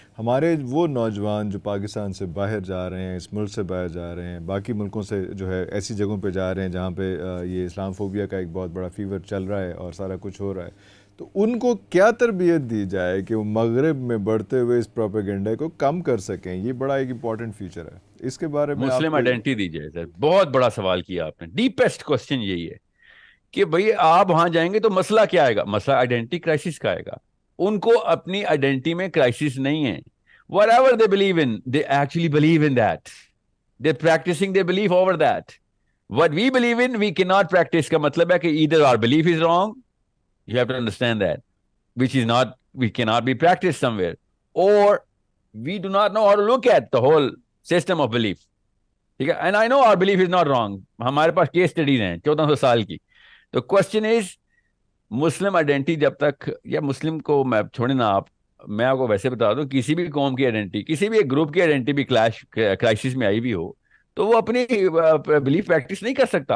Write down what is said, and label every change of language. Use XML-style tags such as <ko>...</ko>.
<ur>ہمارے وہ نوجوان جو پاکستان سے باہر جا رہے ہیں, اس ملک سے باہر جا رہے ہیں, باقی ملکوں سے جو ہے ایسی جگہوں پہ جا رہے ہیں جہاں پہ یہ اسلام فوبیا کا ایک بہت بڑا فیور چل رہا ہے اور سارا کچھ ہو رہا ہے, تو ان کو کیا تربیت دی جائے کہ وہ مغرب میں بڑھتے ہوئے اس پروپیگنڈا کو کم کر سکیں؟ یہ بڑا ایک امپورٹنٹ فیچر ہے, اس کے بارے میں مسلم آئیڈینٹی دی جائے. سر بہت بڑا سوال کیا آپ نے, ڈیپسٹ کوسچن یہی ہے کہ بھئی آپ وہاں جائیں گے تو مسئلہ کیا آئے گا؟ مسئلہ آئیڈینٹی کرائسس کا آئے گا. ان کو اپنی آئیڈینٹی میں کرائسس نہیں ہے.</ur> <en>whatever they believe in, they actually believe in that. They're practicing their belief over that. What we believe in, we cannot practice.</en> <ur>کا مطلب ہے کہ</ur> <en>either our belief is wrong, you have to understand that, which is not, we cannot be practiced somewhere, or we do not know how to look at the whole system of belief.</en> <ur>ٹھیک ہے,</ur> <en>and I know our belief is not wrong.</en> <ur>ہمارے پاس case studies ہیں 1400 سال کی. تو</ur> <en>question is,</en> <ur>Muslim identity جب تک, یا مسلم کو میں چھوڑیں نا آپ, میں آپ کو ویسے بتا دوں, کسی بھی قوم کی آئیڈینٹی, کسی بھی ایک گروپ کی آئیڈینٹی بھی کرائسس میں آئی بھی ہو, تو وہ اپنی بلیف پریکٹس نہیں کر سکتا.</ur>